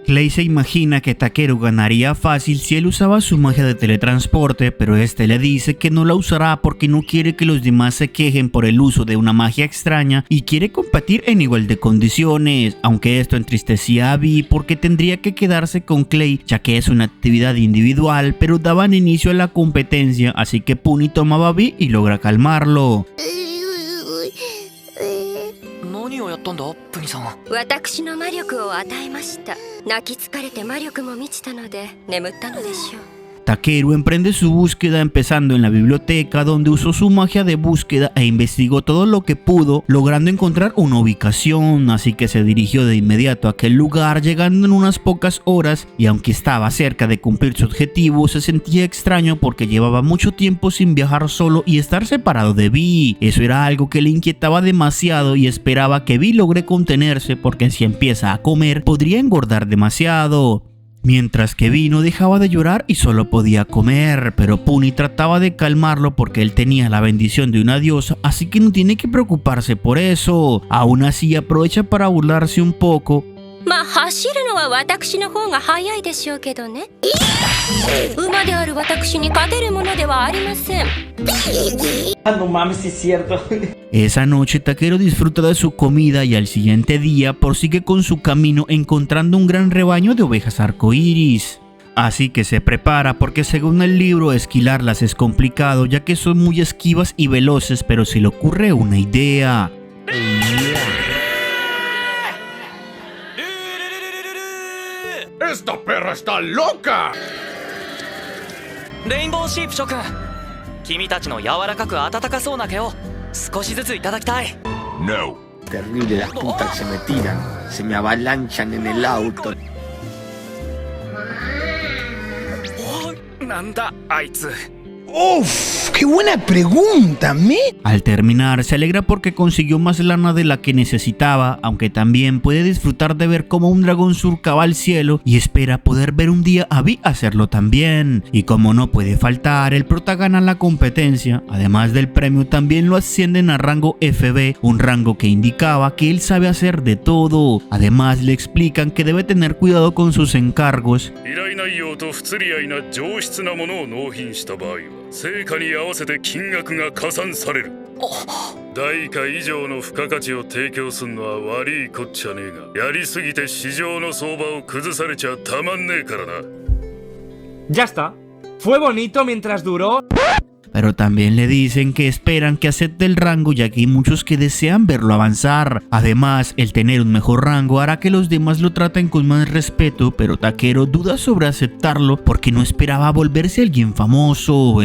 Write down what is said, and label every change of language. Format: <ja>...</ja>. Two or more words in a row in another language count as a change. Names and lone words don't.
<es>Clay se imagina que Takeru ganaría fácil si él usaba su magia de teletransporte, pero este le dice que no la usará porque no quiere que los demás se quejen por el uso de una magia extraña y quiere competir en igual de condiciones, aunque esto entristecía a Vi porque tendría que quedarse con Clay ya que es una actividad individual, pero daban inicio a la competencia, así que Puni tomaba a Vi y logra calmarlo.</es> <ja>何をやったんだプニさん。私の魔力を与えました。泣き疲れて魔力も満ちたので眠ったのでしょう。</ja> <es>Takeru emprende su búsqueda empezando en la biblioteca donde usó su magia de búsqueda e investigó todo lo que pudo, logrando encontrar una ubicación, así que se dirigió de inmediato a aquel lugar llegando en unas pocas horas y aunque estaba cerca de cumplir su objetivo se sentía extraño porque llevaba mucho tiempo sin viajar solo y estar separado de Vi. Eso era algo que le inquietaba demasiado y esperaba que Vi logre contenerse porque si empieza a comer podría engordar demasiado. Mientras que Vi no dejaba de llorar y solo podía comer, pero Puni trataba de calmarlo porque él tenía la bendición de una diosa, así que no tiene que preocuparse por eso. Aún así aprovecha para burlarse un poco.</es> <ja>まあ走るのは私の方が早いでしょうけどね。馬である私に勝てるものではありません。</ja> <es>No mames, sí es cierto. Esa noche Takeru disfruta de su comida y al siguiente día prosigue con su camino encontrando un gran rebaño de ovejas arcoíris. Así que se prepara porque según el libro esquilarlas es complicado ya que son muy esquivas y veloces, pero se le ocurre una idea. ¡Esta perra está loca!</es> <ja>レインボーシープ諸君、君たちの柔らかく温かそうな毛を少しずついただきたい。</ja> <es>No. Terrible las putas que se me tiran. Se me avalanchan en el auto.</es> <ja>なんだあいつ。</ja> <es>¡Uf! ¡Qué buena pregunta, me! Al terminar, se alegra porque consiguió más lana de la que necesitaba, aunque también puede disfrutar de ver cómo un dragón surcaba el cielo y espera poder ver un día a Vi hacerlo también. Y como no puede faltar, el prota gana la competencia. Además del premio, también lo ascienden a rango FB, un rango que indicaba que él sabe hacer de todo. Además, le explican que debe tener cuidado con sus encargos.</es> <ja>成果に合わせて金額が加算される。代価以上の付加価値を提供するのは悪いこっちゃねえが、やりすぎて市場の相場を崩されちゃたまんねえからな。</ja> <es>Ya está. Fue bonito mientras duró. Pero también le dicen que esperan que acepte el rango ya que hay muchos que desean verlo avanzar. Además, el tener un mejor rango hará que los demás lo traten con más respeto, pero Takeru duda sobre aceptarlo porque no esperaba volverse alguien famoso.</es>